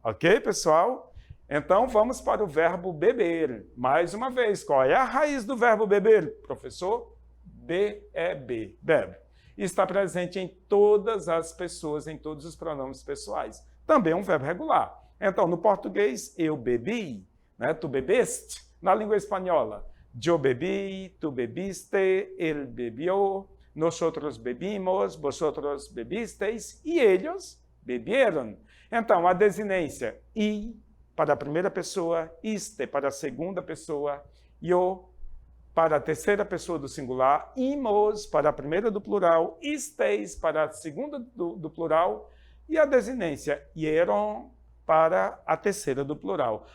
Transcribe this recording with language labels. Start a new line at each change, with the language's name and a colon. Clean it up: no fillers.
Portuguese: Ok, pessoal? Então, vamos para o verbo beber. Mais uma vez, qual é a raiz do verbo beber? Professor? B-E-B. Bebe. Está presente em todas as pessoas, em todos os pronomes pessoais. Também é um verbo regular. Então, no português, eu bebi, né? Tu bebeste. Na língua espanhola,
Spanish: yo bebí, tu bebiste, él bebió, nosotros bebimos, vosotros bebisteis e ellos bebieron.
Portuguese: Então, a desinência I para a primeira pessoa, iste para a segunda pessoa, eu para a terceira pessoa do singular, imos para a primeira do plural, isteis para a segunda do plural, e a desinência hieron para a terceira do plural.